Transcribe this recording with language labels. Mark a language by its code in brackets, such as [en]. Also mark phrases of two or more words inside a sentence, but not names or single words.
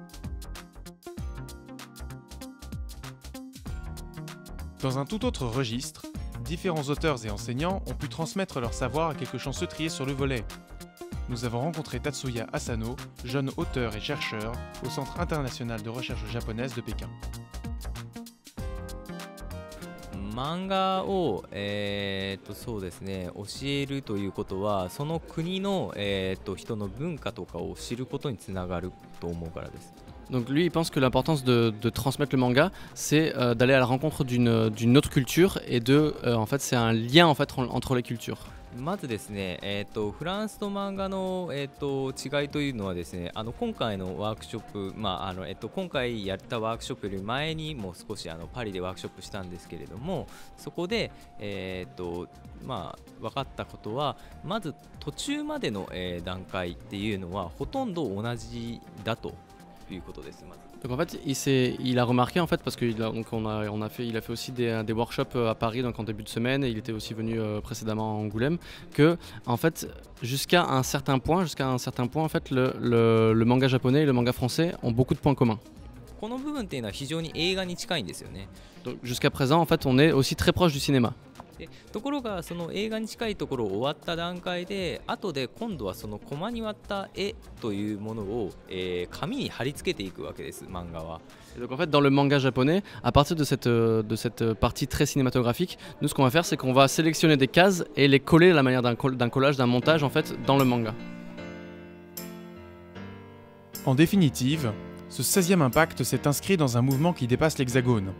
[fr] Dans un tout autre registre, différents auteurs et enseignants ont pu transmettre leur savoir à quelques chanceux triés sur le volet. Nous avons rencontré Tatsuya Asano, jeune auteur et chercheur au Centre international de recherche japonaise de Pékin. [ja] 漫画を、そうですね、教えるということはその国の、人の文化とかを知ることにつながると思うからです。 [fr] Donc lui, il pense que l'importance de transmettre le manga, c'est d'aller à la rencontre d'une autre culture et en fait, c'est un lien en fait entre les cultures. [ja] まずですね、フランスと漫画の、違いというのはですね、今回のワークショップ、今回やったワークショップより前にも少しパリでワークショップしたんですけれども、そこで、分かったことは、まず途中までの、段階っていうのはほとんど同じだということです。まず [fr] Donc en fait, il a remarqué en fait parce qu'il a fait aussi des workshops à Paris donc en début de semaine et il était aussi venu précédemment à Angoulême que en fait jusqu'à un certain point en fait le manga japonais et le manga français ont beaucoup de points communs. [ja] この部分っていうのは非常に映画に近いんですよね。 [fr] Donc jusqu'à présent en fait on est aussi très proche du cinéma. [ja] でところがその映画に近いところを終わった段階で後で今度はそのコマに割った絵というものを、紙に貼り付けていくわけです、漫画は。 [fr] Et donc en fait dans le manga japonais, à partir de cette partie très cinématographique, nous ce qu'on va faire c'est qu'on va sélectionner des cases et les coller à la manière d'un collage, d'un montage en fait dans le manga. En définitive, ce 16e impact s'est inscrit dans un mouvement qui dépasse l'Hexagone.